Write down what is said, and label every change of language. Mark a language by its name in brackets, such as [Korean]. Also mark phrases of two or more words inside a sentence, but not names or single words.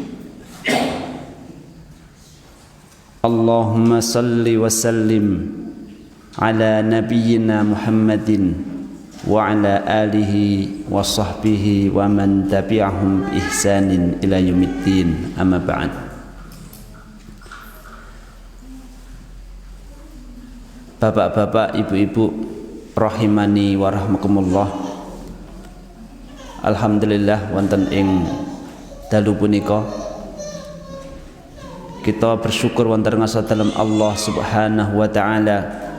[Arabic] اللهم صل وسلم على نبينا محمد وعلى آله وصحبه ومن تبعهم بإحسان إلى يوم الدين. أما بعد. [Indonesian] Bapak-bapak, ibu-ibu [Arabic] رحمني ورحمكم الله. [Javanese] Alhamdulillah wonten ing dalu punika [Indonesian] kita bersyukur [Javanese] wonten ngasa dalem [Arabic] الله سبحانه وتعالى.